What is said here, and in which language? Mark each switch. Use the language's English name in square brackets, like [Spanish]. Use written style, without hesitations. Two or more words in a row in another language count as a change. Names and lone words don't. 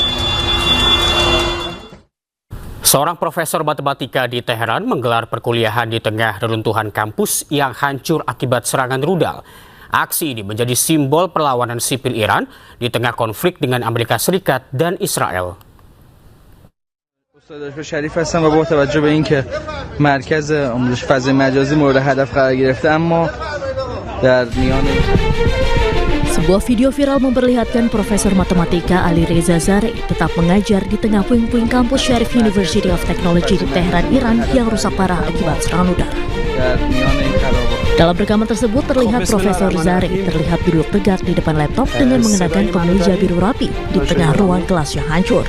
[Indonesian] Seorang profesor matematika di Teheran menggelar perkuliahan di tengah reruntuhan kampus yang hancur akibat serangan rudal. Aksi ini menjadi simbol perlawanan sipil Iran di tengah konflik dengan Amerika Serikat dan Israel. [Persian] شریف هستم و با توجه به اینکه مرکز آموزش فضای مجازی مورد هدف قرار گرفته اما در میان [Indonesian] Sebuah video viral memperlihatkan Profesor Matematika Ali Reza Zareh tetap mengajar di tengah puing-puing kampus Sharif University of Technology di Teheran, Iran yang rusak parah akibat serangan udara. Dalam rekaman tersebut terlihat Profesor Zareh terlihat duduk tegak di depan laptop dengan mengenakan kemeja biru rapi di tengah ruang kelas yang hancur.